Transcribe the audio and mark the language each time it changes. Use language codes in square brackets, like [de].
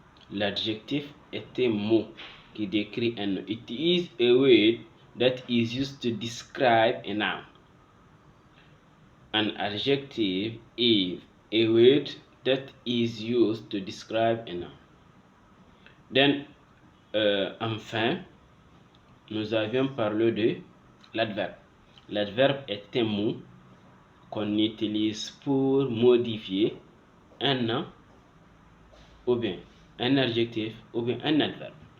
[fr] L'adjectif est un mot qui décrit un nom. [en] It is a word that is used to describe a noun. An adjective is a word that is used to describe a noun. [fr] Then, enfin, nous avions parlé de l'adverbe. L'adverbe est un mot qu'on utilise pour modifier un nom ou bien un adjectif ou bien un adverbe.